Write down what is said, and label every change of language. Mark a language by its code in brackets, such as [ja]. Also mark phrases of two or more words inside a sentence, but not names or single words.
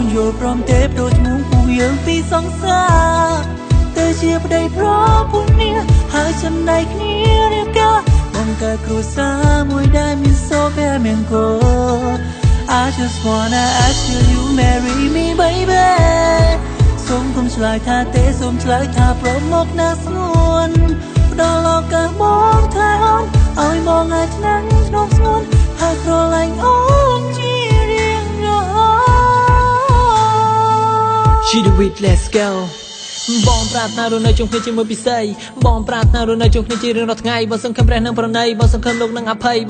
[km] យល់ព្រមទេបដូរឈ្មោះពួកយើងពីសង្សារតែជាប្តីប្រពន្ធគ្នាហើយចំណែកគ្នារៀបការបង្កើតគ្រួសារមួយដែលមានសូរភមង្គល [en] I just wanna ask you you marry me baby [km] សូមគុំឆ្លើយថាទេសូមឆ្លើយថាព្រមមកណាស្ងួនផ្ដល់ឱកាសមកថែអូនឲ្យមកថ្ងៃឆ្នាំក្នុងស្ងួនហើយស្រឡាញ់អូនជារៀងរហូ ត [en] She do it let's go [km] បងប្រាថ្នារស់នៅជុំគ្នាជាមួយពិសីបងប្រាថ្នារស់នៅជុំគ្នាជារៀងរាល់ថ្ងៃបងសង្ឃឹមព្រះនឹងប្រណីបងសង្ឃឹមលោកនឹងអភ័យបង